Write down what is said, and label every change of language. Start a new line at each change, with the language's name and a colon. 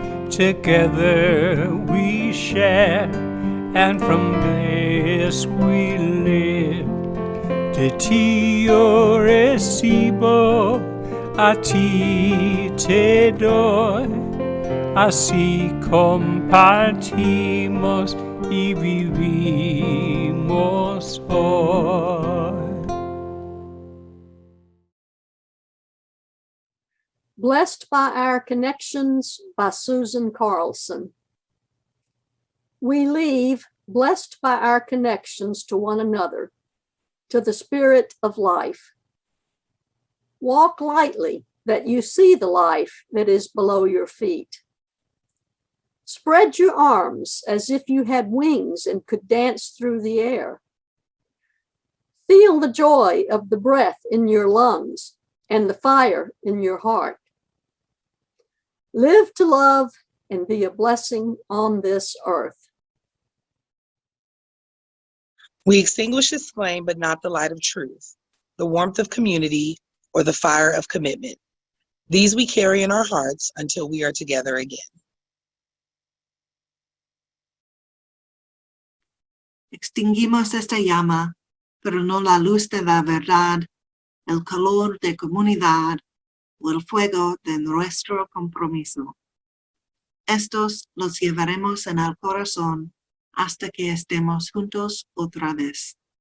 English: Together we share, and from this we live.
Spanish: De ti yo recibo, a ti te doy, así compartimos y vivimos hoy.
English: Blessed by Our Connections by Susan Carlson. We leave blessed by our connections to one another, to the Spirit of life. Walk lightly that you see the life that is below your feet. Spread your arms as if you had wings and could dance through the air. Feel the joy of the breath in your lungs and the fire in your heart. Live to love and be a blessing on this earth. We extinguish this flame, but not the light of truth, the warmth of community, or the fire of commitment. These we carry in our hearts until we are together again.
Spanish: Extinguimos esta llama, pero no la luz de la verdad, el calor de comunidad o el fuego de nuestro compromiso. Estos los llevaremos en el corazón hasta que estemos juntos otra vez.